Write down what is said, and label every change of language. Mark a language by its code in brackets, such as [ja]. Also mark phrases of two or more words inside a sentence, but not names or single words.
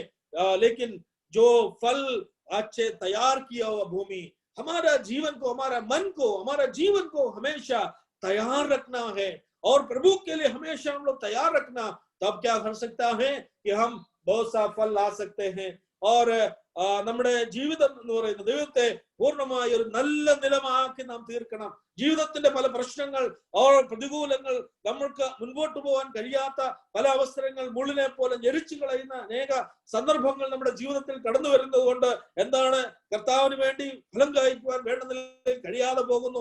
[hi] लेकिन जो फल अच्छे तैयार किया हुआ भूमि, हमारा जीवन को, हमारा मन को, हमारा जीवन को हमेशा तैयार रखना है. और प्रभु के लिए हमेशा हम लोग तैयार रखना, तब क्या कर सकता है कि हम बहुत सा फल ला सकते हैं. [ml] और നമ്മുടെ ജീവിതം എന്ന് പറയുന്നത് ദൈവത്തെ പൂർണ്ണമായ ഒരു നല്ല നിലമാക്കി നാം തീർക്കണം. ജീവിതത്തിന്റെ പല പ്രശ്നങ്ങൾ, പ്രതികൂലങ്ങൾ, നമ്മൾക്ക് മുൻപോട്ട് പോകാൻ കഴിയാത്ത പല അവസരങ്ങൾ, മുള്ളിനെ പോലെ ഞെരിച്ചു കളയുന്ന അനേക സന്ദർഭങ്ങൾ നമ്മുടെ ജീവിതത്തിൽ കടന്നു വരുന്നത് കൊണ്ട് എന്താണ്, കർത്താവിന് വേണ്ടി ഫലം കായ്ക്കുവാൻ വേണ്ട നിലയിൽ കഴിയാതെ പോകുന്നു.